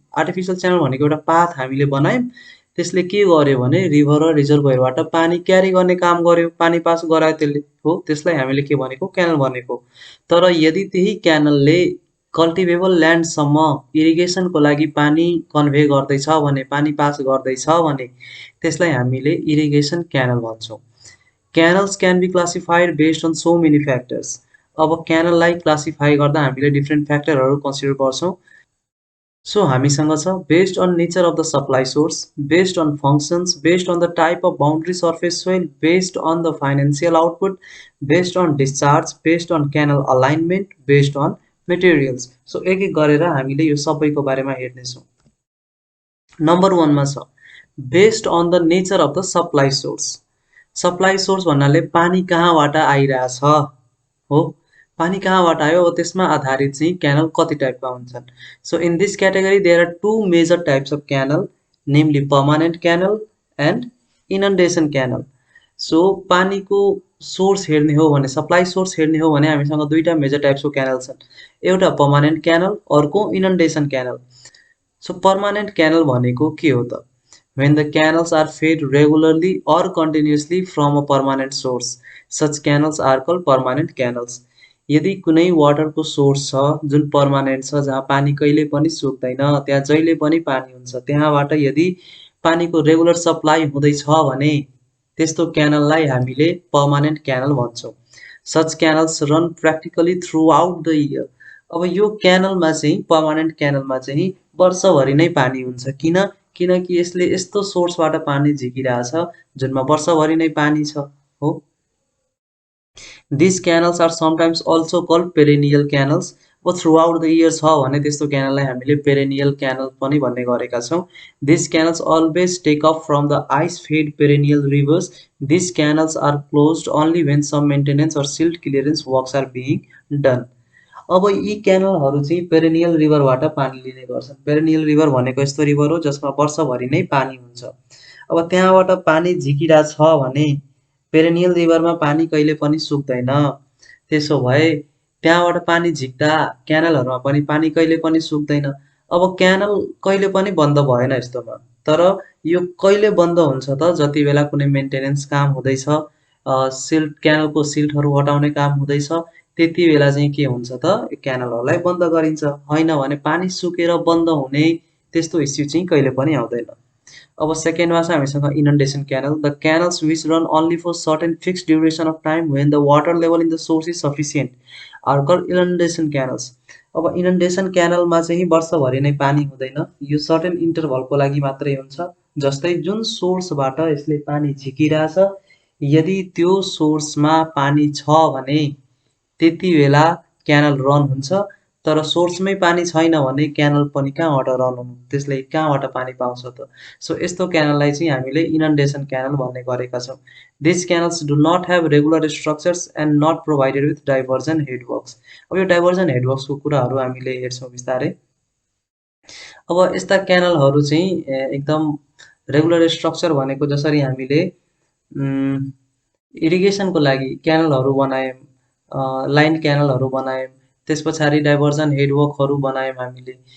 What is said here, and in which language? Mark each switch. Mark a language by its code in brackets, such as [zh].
[ne] Artificial channel भनेको एउटा path हामीले बनायौँ, त्यसले के गर्यो भने रिभर र रिजर्भोयरबाट पानी क्यारी गर्ने काम गर्यो, पानी पास गरायो त्यसले हो, त्यसलाई हामीले के भनेको क्यानल भनेको। तर यदि त्यही क्यानलले कल्टिभेबल ल्यान्डसम्म इरिगेसनको लागि पानी कन्भे गर्दैछ भने, पानी पास गर्दैछ भने त्यसलाई हामीले इरिगेसन क्यानल भन्छौँ। [en] Canals can be classified based on so many factors. [ne] अब क्यानललाई क्लासिफाई गर्दा हामीले डिफ्रेन्ट फ्याक्टरहरू कन्सिडर गर्छौँ। [en] so [ne] हामीसँग छ [en] Based on nature of the supply source, based on functions, based on the type of boundary surface soil, based on the financial output, based on discharge, based on canal alignment, based on materials. [ne] So एक एक गरेर हामीले यो सबैको बारेमा हेर्नेछौँ। Number 1 मा छ [en] Based on the nature of the supply source. [ne] Supply source भन्नाले पानी कहाँबाट आइरहेछ हो, पानी कहाँबाट आयो, त्यसमा आधारित चाहिँ क्यानल कति टाइपका हुन्छन्। [en] So in this category there are two major types of canal, namely permanent canal and inundation canal. [ne] So पानीको सोर्स हेर्ने हो भने, सप्लाई सोर्स हेर्ने हो भने हामीसँग दुईटा मेजर टाइप्सको क्यानल छन्, एउटा पर्मानेन्ट क्यानल, अर्को inundation canal. So permanent canal भनेको के हो त? [en] When the canals are fed regularly or continuously from a permanent source, such canals are called permanent canals. [ne] यदि कुनै वाटरको सोर्स छ जुन पर्मानेन्ट छ, जहाँ पानी कहिले पनि सुक्दैन, त्यहाँ जहिले पनि पानी हुन्छ, त्यहाँबाट यदि पानीको रेगुलर सप्लाई हुँदैछ भने त्यस्तो क्यानललाई हामीले पर्मानेन्ट क्यानल भन्छौँ। [en] Such canals run practically throughout the year. [ne] अब यो क्यानलमा चाहिँ, पर्मानेन्ट क्यानलमा चाहिँ वर्षभरि नै पानी हुन्छ। किनकि यसले यस्तो सोर्सबाट पानी झिकिरहेछ जुनमा वर्षभरि नै पानी छ हो। [en] These canals are sometimes also called perennial canals. [ne] अब [en] throughout the year [ne] छ भने त्यस्तो क्यानललाई हामीले perennial canal पनि भन्ने गरेका छौँ। [en] These canals always take off from the ice-fed perennial rivers. These canals are closed only when some maintenance or silt clearance works are being done. [ne] अब यी क्यानलहरू चाहिँ पेरेनियल रिभरबाट पानी लिने गर्छन्। पेरेनियल रिभर भनेको यस्तो रिभर हो जसमा वर्षभरि नै पानी हुन्छ। अब त्यहाँबाट पानी झिकिरहेछ भने पेरेनियल रिभरमा पानी कहिले पनि सुक्दैन। त्यसो भए त्यहाँबाट पानी झिक्दा क्यानलहरूमा पनि पानी कहिले पनि सुक्दैन। अब क्यानल कहिले पनि बन्द भएन यस्तोमा, तर यो कहिले बन्द हुन्छ त? जति बेला कुनै मेन्टेनेन्स काम हुँदैछ, सिल्ट, क्यानलको सिल्टहरू हटाउने काम हुँदैछ, त्यति बेला चाहिँ के हुन्छ त? क्यानलहरूलाई बन्द गरिन्छ। होइन भने पानी सुकेर बन्द हुने त्यस्तो इस्यु चाहिँ कहिले पनि आउँदैन। अब सेकेन्डमा छ हामीसँग [en] Inundation canal the canals which run only for certain fixed duration of time when the water level in the source is sufficient are called inundation canals. [ne] अब इनन्डेसन क्यानलमा चाहिँ वर्षभरि नै पानी हुँदैन, यो सर्टेन इन्टरभलको लागि मात्रै हुन्छ। जस्तै जुन सोर्सबाट यसले पानी झिकिरहेछ, यदि त्यो सोर्समा पानी छ भने त्यति बेला क्यानल रन हुन्छ, तर सोर्समै पानी छैन भने क्यानल पनि कहाँबाट रन हुनु, त्यसले कहाँबाट पानी पाउँछ त। सो यस्तो क्यानललाई चाहिँ हामीले इनन्डेसन क्यानल भन्ने गरेका छौँ। [en] This canals do not have regular structures and not provided with diversion headworks. [ne] अब यो डाइभर्जन हेडवर्क्सको कुराहरू हामीले हेर्छौँ बिस्तारै। अब यस्ता क्यानलहरू चाहिँ एकदम रेगुलर स्ट्रक्चर भनेको जसरी हामीले इरिगेसनको लागि क्यानलहरू बनायौँ, लाइन क्यानलहरू बनायौँ, त्यस पछाडि डाइभर्जन हेडवर्कहरू बनायौँ हामीले।